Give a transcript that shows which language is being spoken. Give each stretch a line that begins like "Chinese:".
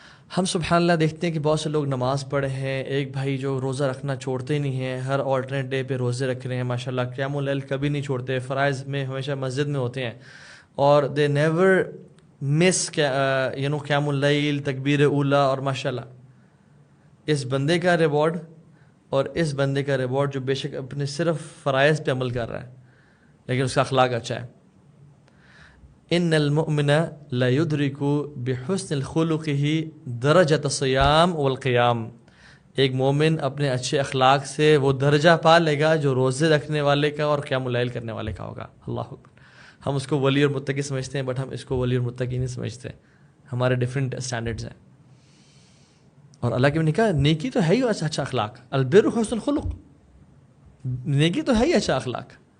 Urdu: ہم سبحان اللہ دیکھتے ہیں کہ بہت سے لوگ نماز پڑھے ہیں، ایک بھائی جو روزہ رکھنا چھوڑتے نہیں ہیں، ہر آلٹرنیٹ ڈے پہ روزے رکھ رہے ہیں ماشاء اللہ، قیام اللیل کبھی نہیں چھوڑتے، فرائض میں ہمیشہ مسجد میں ہوتے ہیں، اور
English: they never miss
Urdu: قیام اللیل، تکبیر اولا، اور ماشاء اللہ اس بندے کا ریوارڈ اور اس بندے کا ریوارڈ جو بے شک اپنے صرف فرائض پہ عمل کر رہا ہے لیکن اس کا اخلاق اچھا ہے.
Arabic: ان المؤمن لا يدرك بحسن خلقه درجة الصيام والقيام.
Urdu: ایک مومن اپنے اچھے اخلاق سے وہ درجہ پا لے گا جو روزے رکھنے والے کا اور قیام اللیل کرنے والے کا ہوگا. اللہ اکبر. ہم اس کو ولی اور متقی سمجھتے ہیں، بٹ ہم اس کو ولی اور متقی نہیں سمجھتے، ہمارے
English: different standards
Urdu: ہیں. اور اللہ کے نے کہا نیکی تو ہے ہی اچھا اخلاق،
Arabic: البر حسن الخلق،
Urdu: نیکی تو ہے ہی اچھا اخلاق.